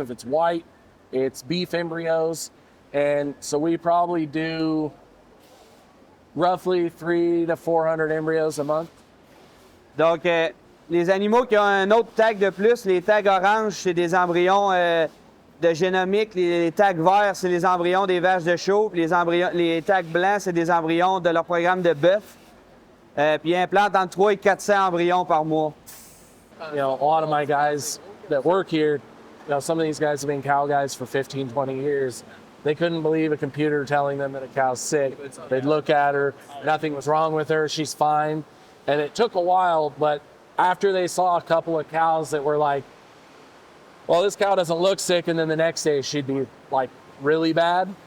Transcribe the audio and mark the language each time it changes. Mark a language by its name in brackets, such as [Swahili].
[English] If it's white, it's beef embryos. And so we probably do roughly 300 to 400 embryos a month. [French] Donc, les animaux qui ont un autre tag de plus, les tags oranges, c'est des embryons de génomique. Les tags verts, c'est les embryons des vaches de chaux. Puis les tags blancs, c'est des embryons de leur programme de bœuf. Puis ils implantent entre 300 et 400 embryons par mois. [English] You know, a lot of my guys that work here, you know, some of these guys have been cow guys for 15, 20 years. They couldn't believe a computer telling them that a cow's sick. They'd look at her, nothing was wrong with her, she's fine. And it took a while, but after they saw a couple of cows that were like, well, this cow doesn't look sick, and then the next day she'd be like really bad.